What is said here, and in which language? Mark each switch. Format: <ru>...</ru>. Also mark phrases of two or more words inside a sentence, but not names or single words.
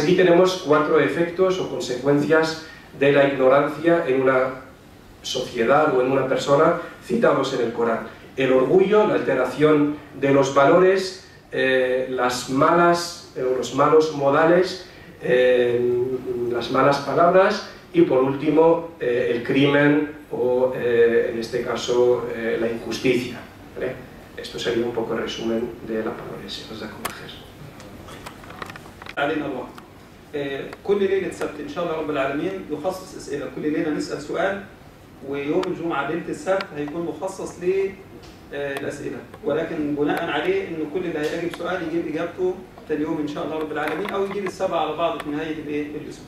<es>Aquí tenemos 4 efectos o consecuencias de la ignorancia en una sociedad o en una persona citados en el Corán: el orgullo, la alteración de los valores, los malos modales, las malas palabras y por último el crimen o en este caso la injusticia, ¿vale? Esto sería un poco el resumen de la palabra.</es> <ar>علينا الله. كل ليلة سبت إن شاء الله رب العالمين يخصص أسئلة. كل ليلة نسأل سؤال، ويوم الجمعة ليلة السبت هيكون مخصص للأسئلة، ولكن بناء عليه إنه كل اللي هيجيب سؤال يجيب إجابته ثاني يوم إن شاء الله رب العالمين، أو يجيب ال7 على بعض في نهاية الأسبوع.</ar>